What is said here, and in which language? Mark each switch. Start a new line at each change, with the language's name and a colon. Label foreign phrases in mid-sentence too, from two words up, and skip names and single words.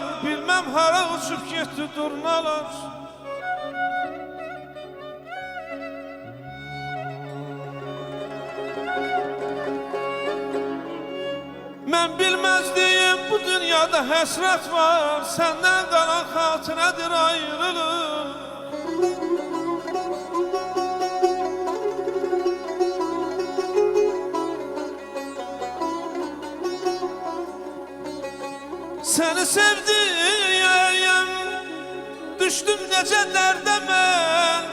Turkish: Bilmem hara uçup gitti durnalar. Ben bilmezdim bu dünyada həsrət var.
Azerbaijani: Senden qalan xatirədir ayrılıq.
Turkish: Seni sevdim,
Azerbaijani: düşdüm necə dərdə mən.